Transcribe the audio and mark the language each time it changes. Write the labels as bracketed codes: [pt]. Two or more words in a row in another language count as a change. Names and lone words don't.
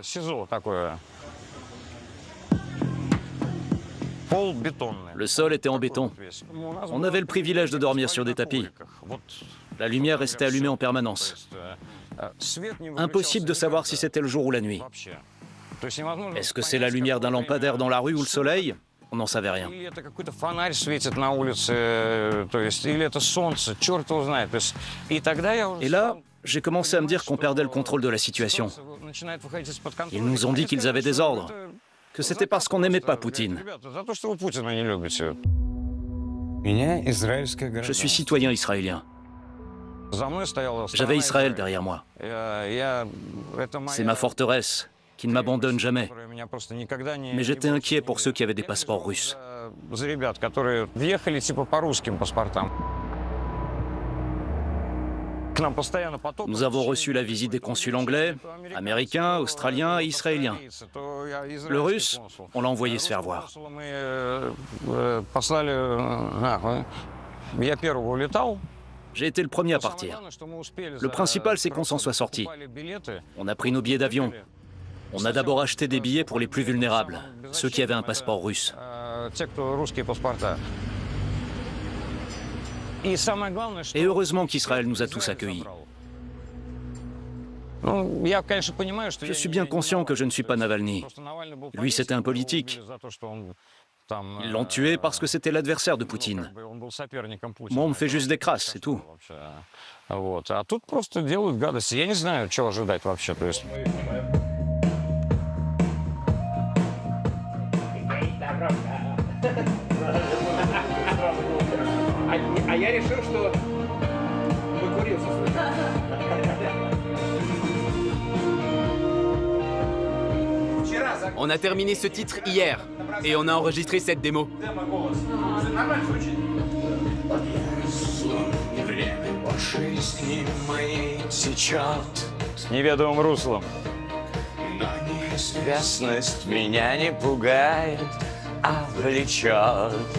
[fr] Le sol était en béton. On avait le privilège de dormir sur des tapis. La lumière restait allumée en permanence. Impossible de savoir si c'était le jour ou la nuit. Est-ce que c'est la lumière d'un lampadaire dans la rue ou le soleil ? on n'en savait rien. [ru] Или это какой-то фонарь светит на улице, то есть, или это солнце, черт его знает. То есть, и тогда я уже [fr] Et là, j'ai commencé à me dire qu'on perdait le contrôle de la situation. Ils nous ont dit qu'ils avaient des ordres, que c'était parce qu'on n'aimait pas Poutine. [ru] За то, что вы Путина не любите. [fr] Je suis citoyen israélien. [ru] За мной стояла [fr] J'avais [ru] страна [fr] Israël [ru] Израиль. [fr] derrière moi. [ru] Это моя- [fr] C'est ma forteresse, qui ne m'abandonne jamais. [ru] которая меня просто никогда не- [fr] Mais j'étais [ru] не [fr] inquiet [ru] бросит. [fr] pour ceux qui avaient des passeports russes. [ru] За ребят, которые въехали типа по русским паспортам. К нам постоянно поток. [fr] Nous avons reçu la visite des consuls anglais, américains, australiens et israéliens. Le russe, on l'a envoyé se faire voir. [ru] Послали нахуй. Я первого улетал. [fr] J'ai été le premier à partir. Le principal, c'est qu'on s'en soit sorti. On a pris nos billets d'avion. On a d'abord acheté des billets pour les plus vulnérables, ceux qui avaient un passeport russe. [ru] Те, кто rусские паспорта. И самое главное, что [fr] Et heureusement qu'Israël nous a tous accueillis. [ru] Ну, я, конечно, понимаю, что [fr] Je suis bien conscient que je ne suis pas Navalny. Lui, c'était un politique. Ils l'ont tué parce que c'était l'adversaire de Poutine. Moi, on me fait juste des crasses, c'est tout. [ru] Вот. А тут просто делают гадости. Я не знаю, чего ожидать вообще. То есть... А я решил, что выкурился. Вчера за [fr] On a terminé ce titre hier et on a enregistré cette démo. [ru] голос. Нормально звучит? С неведомым руслом. Неизвестность меня не пугает, а влечет.